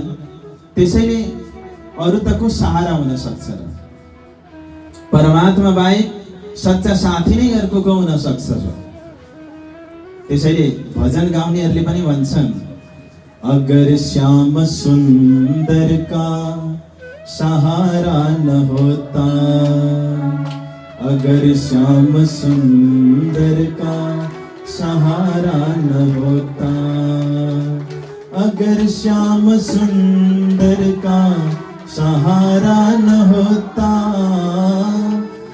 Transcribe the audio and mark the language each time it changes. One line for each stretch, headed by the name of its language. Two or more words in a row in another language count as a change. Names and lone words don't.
Nepali: त्यसैले अरू त को सहारा हुन सक्छ र? परमात्मा बाहेक सच्चा साथी नै अर्को को हुन सक्छ र? त्यसैले भजन गाउनेहरूले पनि भन्छन्,
Hindi: अगर श्याम सुन्दर का सहारा न होता, अगर श्याम सुंदर का सहारा न होता, अगर श्याम सुंदर का सहारा न होता,